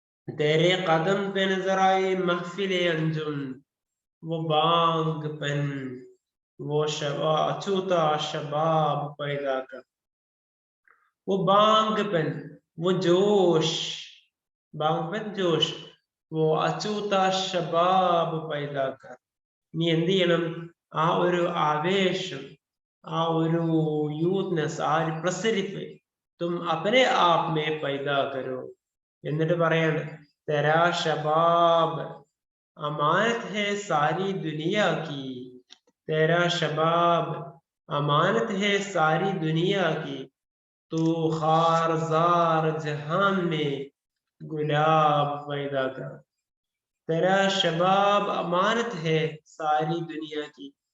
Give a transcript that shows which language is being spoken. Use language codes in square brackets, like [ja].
[hi] तेरे कदम पे नजर आए महफिले अंजुम, वो बांग पन वो अछूता शबाब पैदा कर. वो बांग पन, वो जोश, बांग पन जोश, वो अछूता शबाब पैदा कर. [ml] നീ എന്ത് ചെയ്യണം, ആ ഒരു ആവേശം, ആ ഒരു യൂത്ത്നെസ്, ആ ഒരു പ്രസരിപ്പ് [hi] തും അപ്നെ ആപ് മേ പൈദാ കരോ. [ml] എന്നിട്ട് പറയാണ് [hi] തെരാ ശബാബ് അമാനത് ഹെ സാരി ദുനിയ കി. तेरा शबाब अमानत है सारी दुनिया की, तू खारजार जहां में गुलाब पैदा कर. तेरा शबाब अमानत है सारी दुनिया की.